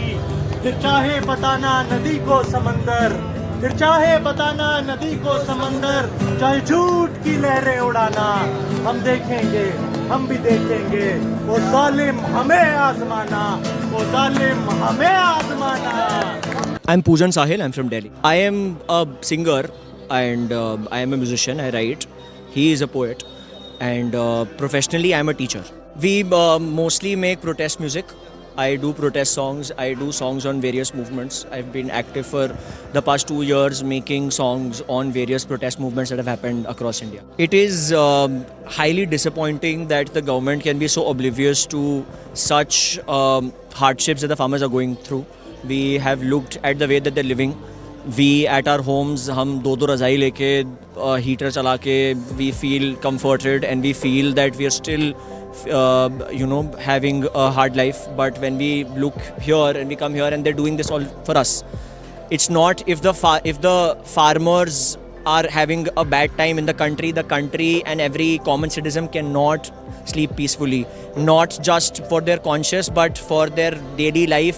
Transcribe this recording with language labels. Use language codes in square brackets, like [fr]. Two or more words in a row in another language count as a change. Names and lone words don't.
[hi] फिर चाहे बताना नदी को समंदर, फिर चाहे बताना नदी को समंदर, चाहे झूठ की लहरें उड़ाना, हम देखेंगे हम भी देखेंगे वो जालिम हमें आजमाना, वो जालिम हमें आजमाना। [en] I'm Poojan Sahil, I'm from Delhi. I am a singer and I am a musician, I write. He is a poet and professionally I am a teacher. We mostly make protest music. I do protest songs, I do songs on various movements. I've been active for the past 2 years making songs on various protest movements that have happened across India. It is highly disappointing that the government can be so oblivious to such hardships that the farmers are going through. We have looked at the way that they're living. We at our homes, [hi] हम दो रज़ाई लेके हीटर चला के [en] we feel comforted and we feel that we are still having a hard life. But when we look here and we come here and they're doing this all for us, it's not if the farmers are having a bad time in the country and every common citizen cannot sleep peacefully, not just for their conscience but for their daily life.